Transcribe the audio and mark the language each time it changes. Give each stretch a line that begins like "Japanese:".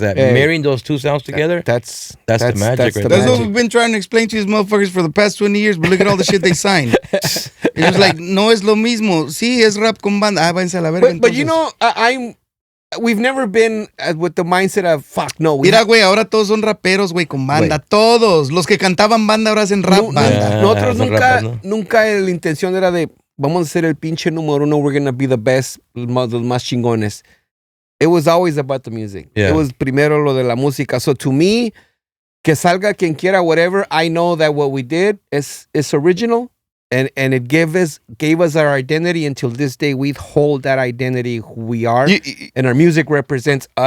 English: That marrying those two sounds together. That's the magic. That's what we've been trying to explain to these motherfuckers for the past 20 years. But look at all the shit they signed. It was like,
Spanish: no es lo mismo. Sí, es rap con banda. Ah, váyanse a la verga.
English: But you know, we've never been with the mindset of, fuck, no.
Spanish: Mira, güey, ahora todos son raperos, güey, con banda. Güey. Todos. Los que cantaban banda ahora hacen rap banda. Nosotros son nunca la intención era de, vamos a ser el pinche número uno,
English: we're gonna be the best,
Spanish: los más chingones.
English: It was always about the music. Yeah. It was
Spanish: primero lo de la música.
English: So to me,
Spanish: que salga quien quiera,
English: whatever, I know that what we did is original. And it gave us our identity. Until this day, we hold that identity who we are, and our music represents us.